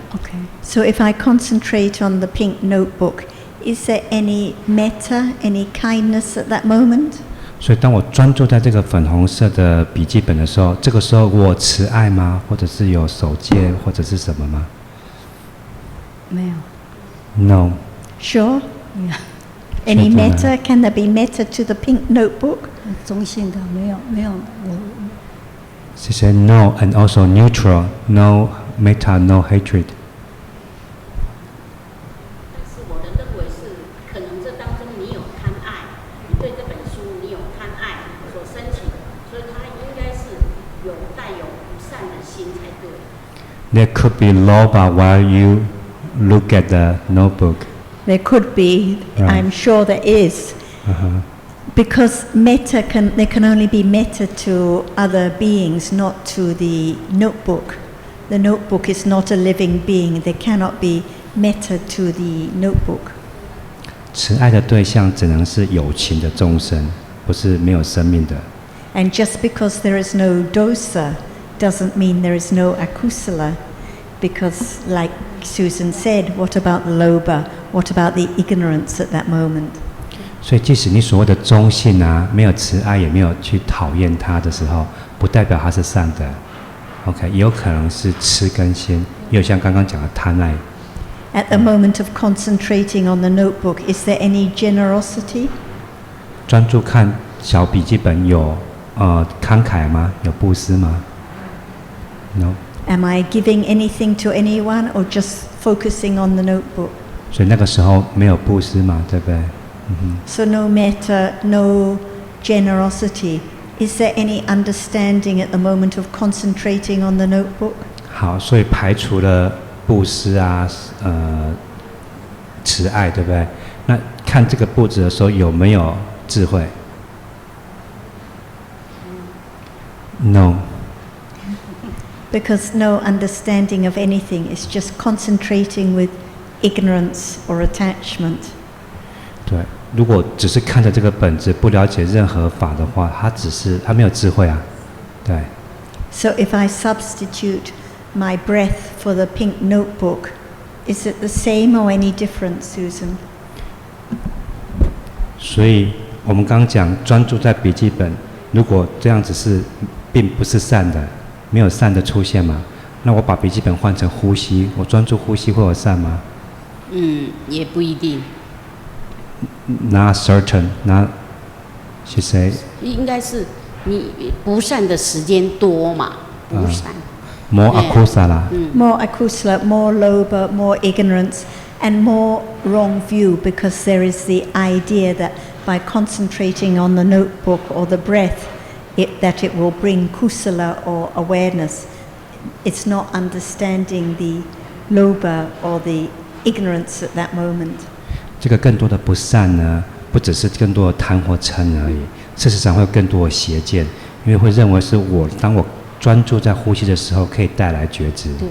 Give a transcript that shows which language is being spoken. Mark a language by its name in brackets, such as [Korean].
[English] Okay. So if I concentrate on the pink notebook, is there any metta, any kindness at that moment? [Chinese] 所以当我专注在这个粉红色的笔记本的时候，这个时候我慈爱吗？或者是有守戒，或者是什么吗？没有。 [English] No. Sure. Yeah. Any metta? Can there be metta to the pink notebook? [Chinese] 中性的没有。 [English] She said no, and also neutral. No metta, no hatred. [Chinese] 但是我的认为是，可能这当中你有贪爱，你对这本书你有贪爱所升起的，所以它应该是带有不善的心才对。 [English] There could be lobha while you look at the notebook. There could be. Right. I'm sure there is. Because metta there can only be metta to other beings, not to the notebook. The notebook is not a living being. There cannot be metta to the notebook. [Chinese] 慈爱的对象只能是有情的众生，不是没有生命的。 [English] And just because there is no dosa doesn't mean there is no akusala. Because like Susan said, what about the lobha? What about the ignorance at that moment? [Chinese] 所以即使你所谓的中性啊，没有慈爱，也没有去讨厌他的时候，不代表他是善的。 OK， 也有可能是痴根心，也有像刚刚讲的贪爱。 [English] At the moment of concentrating on the notebook, is there any generosity? [Chinese] 专注看小笔记本有慷慨吗？有布施吗 ？ [English] No。 Am I giving anything to anyone or just focusing on the notebook? [Chinese] 所以那个时候没有布施嘛，对不对 [English] So no metta, no generosity. Is there any understanding at the moment of concentrating on the notebook? [Chinese] 好，所以排除了布施啊，慈爱，对不对？那看这个布置的时候有没有智慧 ？ [English] No。 Because no understanding of anything is just concentrating with ignorance or attachment. [Chinese] 对，如果只是看着这个本质，不了解任何法的话，他没有智慧啊，对。 [English] So if I substitute my breath for the pink notebook, is it the same or any different, Susan? [Chinese] 所以我们刚刚讲专注在笔记本，如果这样子并不是善的，没有善的出现嘛，那我把笔记本换成呼吸，我专注呼吸会有善吗？也不一定。 [English] Not certain, not she say. [Chinese] 应该是你不善的时间多嘛，不善。 [English] More akusala. More akusala, more lobha, more ignorance, and more wrong view, because there is the idea that by concentrating on the notebook or the breath, that it will bring kusala or awareness. It's not understanding the lobha or the ignorance at that moment. [Chinese] 这个更多的不善呢，不只是更多的贪或嗔而已，事实上会有更多的邪见，因为会认为是当我专注在呼吸的时候，可以带来觉知。